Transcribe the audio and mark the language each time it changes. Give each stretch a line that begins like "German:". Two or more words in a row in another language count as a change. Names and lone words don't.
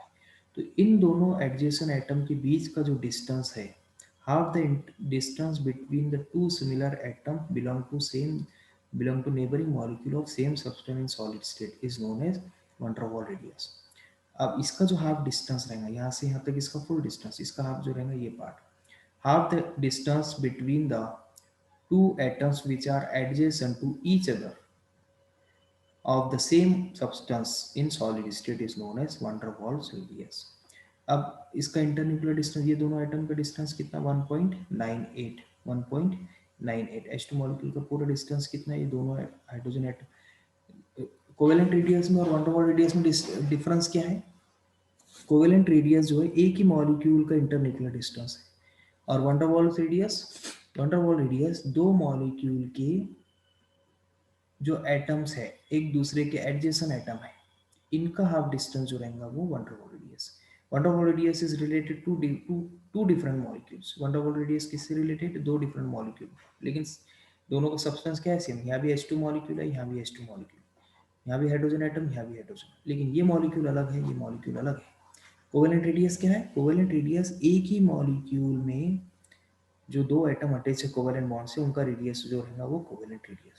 Hindi: तो इन दोनों एडजेसेंट एटम के बीच का जो डिस्टेंस है,
English: half the distance between the two similar atom belong to neighboring molecule of same substance in solid state is known as van der Waals radius.
Hindi: अब इसका जो हाफ डिस्टेंस रहेगा, यहाँ से यहाँ तक इसका फुल डिस्टेंस, इसका हाफ जो रहेगा ये पार्ट,
English: half the distance between the two atoms which are adjacent to each other of the same substance in solid state is known as van der Waals radius।
Hindi: अब इसका इंटरन्यूक्लियर डिस्टेंस, ये दोनों एटम का डिस्टेंस कितना? 1.98। 1.98 H2 मॉलिक्यूल का पूरा डिस्टेंस कितना है? ये दोनों हाइड्रोजन एटम। कोवेलेंट रेडियस में और van der Waals रेडियस में डिफरेंस क्या है? कोवेलेंट रेडियस जो है एक ही मॉलिक्यूल का इंटरन्यूक्लियर डिस्टेंस है, और van der Waals रेडियस, van der Waals रेडियस दो मॉलिक्यूल के जो एटम्स है, एक दूसरे के एडजेसेंट एटम है, इनका हाफ डिस्टेंस जो रहेगा वो van der Waals रेडियस।
English: van der Waals radius is related to two different molecules.
Hindi: van der Waals रेडियस किससे रिलेटेड? दो डिफरेंट मॉलिक्यूल, लेकिन दोनों का सब्सटेंस क्या है? सेम। यहाँ भी H2 मॉलिक्यूल है, यहाँ भी H2 मॉलिक्यूल, यहाँ भी हाइड्रोजन एटम, यहाँ भी हाइड्रोजन, लेकिन ये मॉलिक्यूल अलग है, ये मॉलिक्यूल अलग है। कोवेलेंट रेडियस क्या है? कोवेलेंट रेडियस एक ही मॉलिक्यूल में जो दो एटम अटैच है कोवेलेंट बॉन्ड से, उनका रेडियस जो रहेगा वो कोवेलेंट रेडियस।